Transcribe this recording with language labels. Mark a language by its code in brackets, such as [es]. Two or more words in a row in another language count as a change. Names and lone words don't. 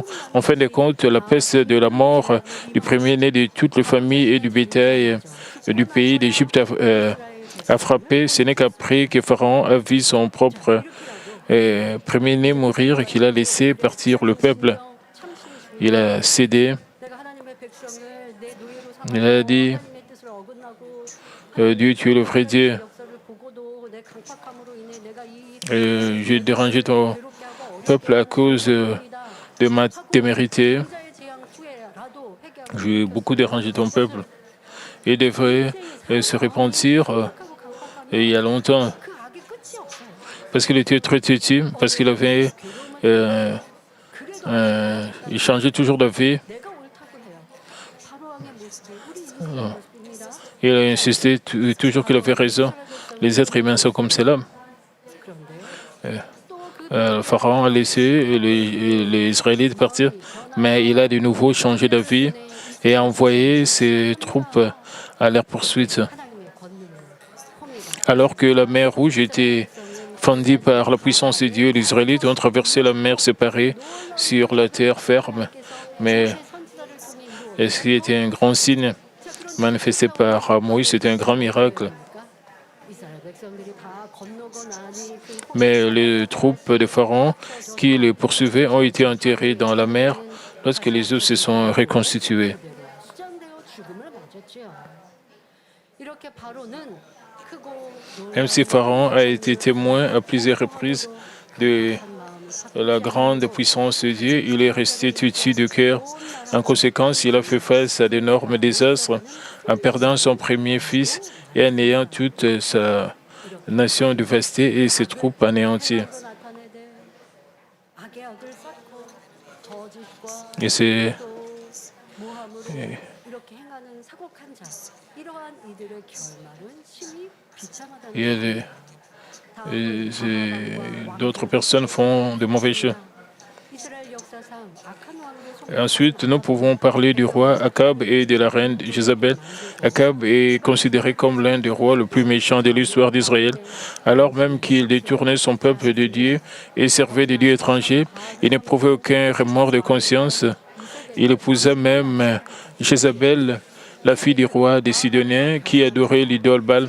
[fr] En fin de compte, la peste de la mort du premier-né de toutes les familles et du bétail du pays d'Égypte a frappé. Ce n'est qu'après que Pharaon a vu son propre premier-né mourir qu'il a laissé partir le peuple. Il a cédé. [ko] 내가 하나님의 백성을 내 노예로 [fr] Il a dit, [ko] 하나님의 뜻을 어긋나고 [fr] Dieu, tu es le vrai Dieu. [ko] 역사를 보고도 내 강팍함으로 인해 내가 이 [fr] J'ai dérangé ton [ko] 괴롭게 하고 [fr] peuple à cause de ma témérité. [ko] 어자의 재앙 후에라도 회개하고 [fr] J'ai beaucoup dérangé ton peuple. Il devrait se repentir [ko] 하고 강팍하면 [fr] il y a longtemps, [ko] 그 악이 끝이 없어요. [fr] parce qu'il était très têtu, parce qu'il avait il changeait toujours d'avis. [ko] 내가 옳다고 해요. 바로왕의 모습이 우리 인생의 모습입니다. [fr] Il a insisté toujours qu'il avait raison. Les êtres humains sont comme cela. [ko] 그런데 또그 [fr] Le Pharaon a laissé les Israélites partir, mais il a de nouveau changé d'avis et a envoyé ses troupes à leur poursuite. [ko] 하나님의 권능을 홍해가 [fr] Alors que la mer Rouge était fendue par la puissance de Dieu, les Israélites ont traversé la mer séparée sur la terre ferme. Mais [ko] 선지자를 통해 이루어 [fr] ce qui était un grand signe manifesté par Moïse, c'était un grand miracle. [ko] 이스라엘 백성들이 다 건너고 나니 그 [fr] Mais les troupes de Pharaon qui les poursuivaient ont été enterrées dans la mer lorsque les eaux se sont reconstituées. [ko] 수장되어 죽음을 맞았지요. 이렇게 바로는 크고 [fr] Même si Pharaon a été témoin à plusieurs reprises de la grande puissance de Dieu, il est resté têtu de cœur. En conséquence, il a fait face à d'énormes désastres en perdant son premier fils et en ayant toute sa nation dévastée et ses troupes anéanties. [ko] 나타내되 악의 악을 쌓고 거짓과 [fr] Et c'est [ko] 또 모함으로 이렇게 행하는 사곡한 자 이러한 이들의 결말은 심히 비참하다는 [fr] il y a d'autres personnes font de mauvaises choses. [ko] 이스라엘 역사상 악한 왕으로 [fr] Et ensuite, nous pouvons parler du roi Akab et de la reine Jézabel. Akab est considéré comme l'un des rois les plus méchants de l'histoire d'Israël. Alors même qu'il détournait son peuple de Dieu et servait des dieux étrangers, il n'éprouvait aucun remords de conscience. Il épousa même Jézabel, la fille du roi des Sidoniens, qui adorait l'idole Baal.